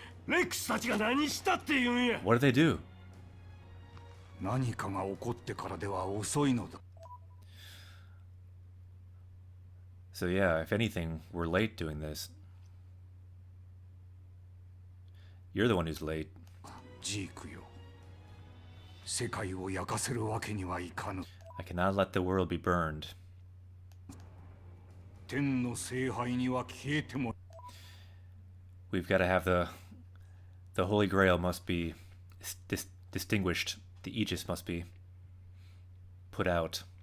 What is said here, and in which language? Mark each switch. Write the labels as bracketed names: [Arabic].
[Japanese] レックスたちが何したって言うんや。 [English] What did they do? [Japanese] 何かが起こってからでは遅いのだ。 [English] So yeah, if anything, we're late doing this. You're the one who's late. [Japanese] ジークよ。世界を焼かせるわけにはいかぬ。 [English] I cannot let the world be burned. [Japanese] 天の聖杯には消えても [English] We've got to have the Holy Grail must be distinguished. The Aegis must be put out.